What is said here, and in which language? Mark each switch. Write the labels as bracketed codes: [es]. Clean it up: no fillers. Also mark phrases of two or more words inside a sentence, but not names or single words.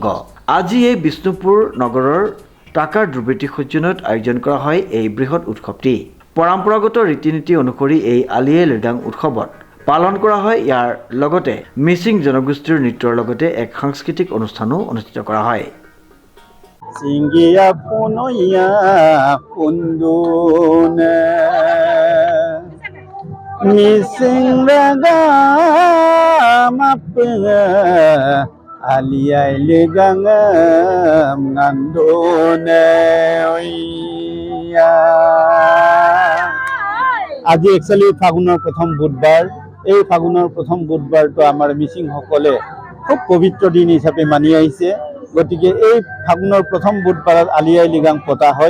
[as] আজি এই বিষ্ণুপুৰ নগৰৰ টাকাৰ দুৰ্বৃত্তি সজ্জনত আয়োজন কৰা হয় এই বৃহৎ উৎসৱটি। পৰম্পৰাগত ৰীতি নীতি অনুসৰি এই আলি আই লিগাং উৎসৱত পালন কৰা হয়। ইয়াৰ লগতে মিচিং জনগোষ্ঠীৰ নৃত্যৰ লগতে এক সাংস্কৃতিক অনুষ্ঠানো অনুষ্ঠিত কৰা হয়। [mrg] Singia punoya kundune Missing raga mapga Aliyai ligangam ngandune [as] আজি একচুয়ালি ফাগুনৰ প্ৰথম বুধবাৰ। এই ফাগুনৰ প্ৰথম বুধবাৰটো আমাৰ মিচিং সকলে খুব পবিত্ৰ দিন হিচাপে মানি আহিছে। গতিকে এই ফাগুনৰ প্ৰথম বুধবাৰত আলি আই লিগাং পতা হয়।